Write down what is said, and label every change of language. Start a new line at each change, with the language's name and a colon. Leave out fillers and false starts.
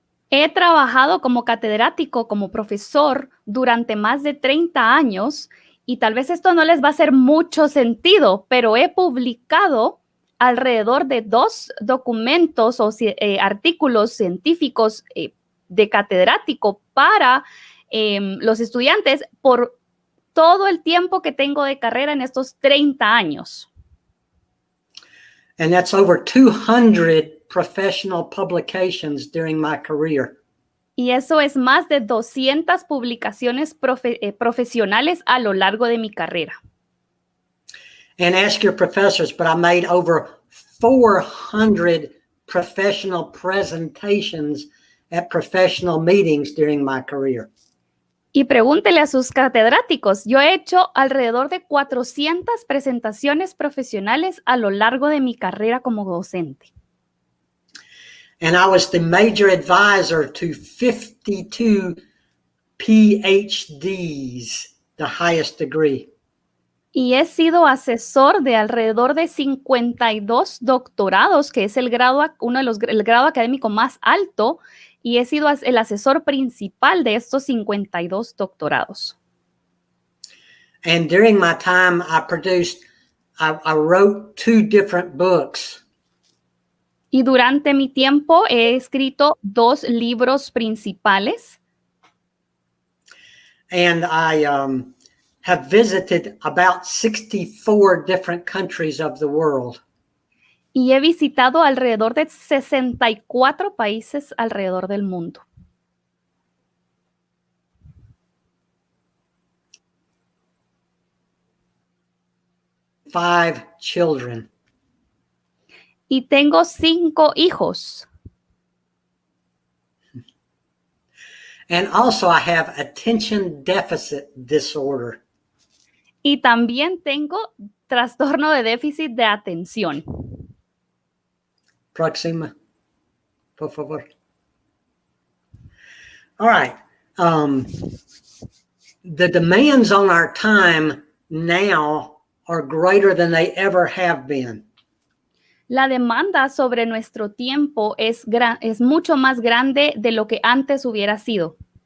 Spanish: He trabajado como catedrático, como profesor durante más de 30 años y tal vez esto no les va a hacer mucho sentido, pero he publicado alrededor de 2 documentos o artículos científicos de catedrático para los estudiantes por todo el tiempo que tengo de carrera en estos 30 años.
English: And that's over 200 professional publications during my career.
Spanish: Y eso es más de 200 publicaciones profesionales a lo largo de mi carrera.
English: And ask your professors, but I made over 400 professional presentations at professional meetings during my career.
Spanish: Y pregúntele a sus catedráticos, yo he hecho alrededor de 400 presentaciones profesionales a lo largo de mi carrera como docente.
English: And I was the major advisor to 52 PhDs, the highest degree.
Spanish: Y he sido asesor de alrededor de 52 doctorados, que es el grado académico más alto, y he sido el asesor principal de estos 52 doctorados.
English: And during my time, I wrote 2 different books.
Spanish: Y durante mi tiempo he escrito 2 libros principales.
English: And I have visited about 64 different countries of the world.
Spanish: Y he visitado alrededor de 64 países alrededor del mundo.
English: Five children.
Spanish: Y tengo 5 hijos.
English: And also I have attention deficit disorder.
Spanish: Y también tengo trastorno de déficit de atención. Próxima, por favor.
English: All right. The demands on our time now are greater than they ever have been.
Spanish: La demanda sobre nuestro tiempo es mucho más grande de lo que antes hubiera sido.